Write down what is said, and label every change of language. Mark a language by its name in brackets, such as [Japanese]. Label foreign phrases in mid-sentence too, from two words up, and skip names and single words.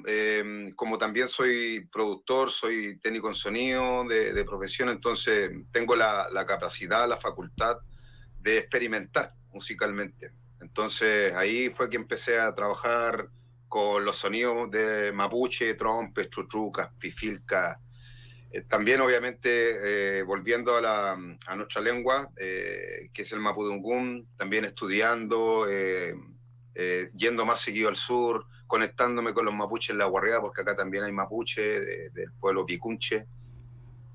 [Spanish] Como también soy productor, soy técnico en sonido de profesión, entonces tengo la capacidad, la facultad de experimentar musicalmente. Entonces ahí fue que empecé a trabajar con los sonidos de mapuche, trompes, chuchucas, pifilcas. También, obviamente, volviendo a nuestra lengua, que es el mapudungún, también estudiando, yendo más seguido al sur, conectándome con los mapuches en La Guarria, porque acá también hay mapuche del pueblo picunche.